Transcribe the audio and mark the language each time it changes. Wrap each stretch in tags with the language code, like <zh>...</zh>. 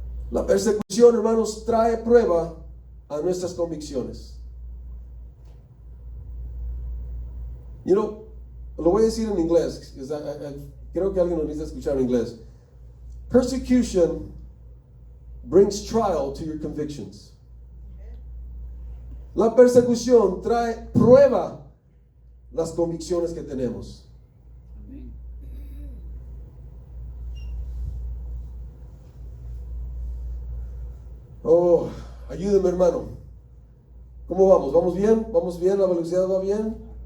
<es>La persecución, hermanos, trae prueba a nuestras convicciones. Lo voy a decir en inglés, creo que alguien lo necesita escuchar en inglés.</es> <en>Persecution brings trial to your convictions.</en> <es>La persecución trae prueba las convicciones que tenemos. Oh, ayúdeme, hermano. ¿Cómo vamos? ¿Vamos bien? ¿Vamos bien? ¿La velocidad va bien?</es>